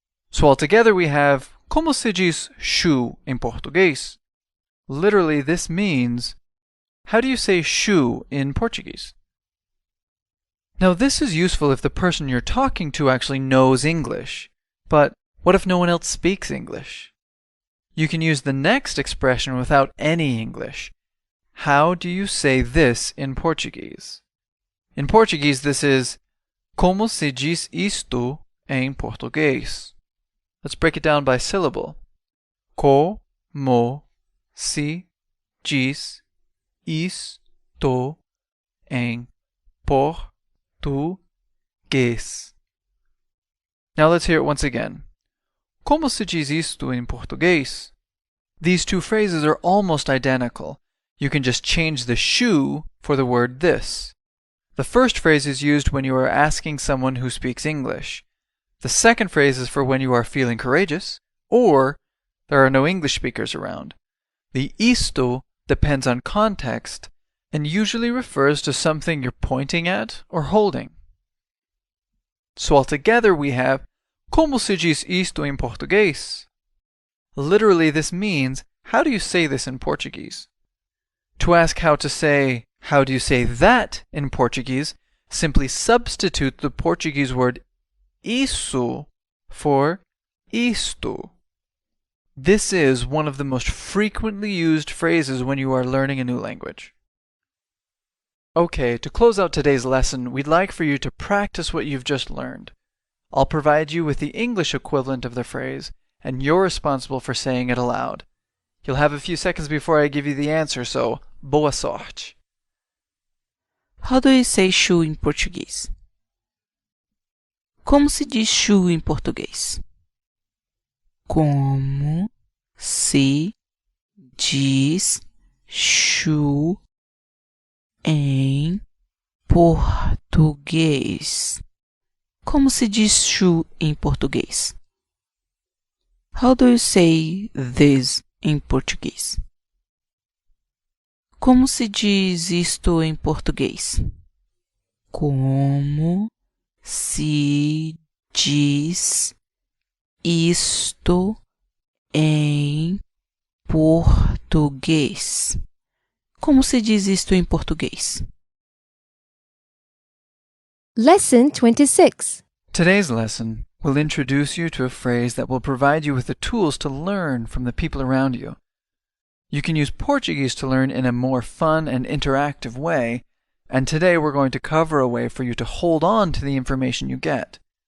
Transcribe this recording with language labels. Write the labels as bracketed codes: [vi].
[en] So altogether we have [pt] como se diz [en] shoe in Português? Literally this means, how do you say shoe in Portuguese? Now this is useful if the person you're talking to actually knows English. But what if no one else speaks English? You can use the next expression without any English. How do you say this in Portuguese? In Portuguese, this is [pt] como se diz isto em português? [en] Let's break it down by syllable. [pt] Como se diz isto em português? [en] Now let's hear it once again. [pt] Como se diz isto em português? [en] These two phrases are almost identical. You can just change the shoe for the word this. The first phrase is used when you are asking someone who speaks English. The second phrase is for when you are feeling courageous, or there are no English speakers around. The isto depends on context and usually refers to something you're pointing at or holding. So altogether we have [pt] como se diz isto em português? [en] Literally this means, how do you say this in Portuguese? To ask how to say, how do you say that in Portuguese, simply substitute the Portuguese word isso for isto. This is one of the most frequently used phrases when you are learning a new language. Okay, to close out today's lesson, we'd like for you to practice what you've just learned. I'll provide you with the English equivalent of the phrase, and you're responsible for saying it aloud. You'll have a few seconds before I give you the answer, so [pt] boa sorte. [en] How do you say shoe in Portuguese? [pt] Como se diz shoe em português? Como se diz shoe em português? Como se diz shoe em português? [en] How do you say this in Portuguese? [pt] Como se diz isto em português? Como se diz isto em português? Como se diz isto em português? [en] Lesson 26. Today's lesson will introduce you to a phrase that will provide you with the tools to learn from the people around you. You can use Portuguese to learn in a more fun and interactive way, and today we're going to cover a way for you to hold on to the information you get.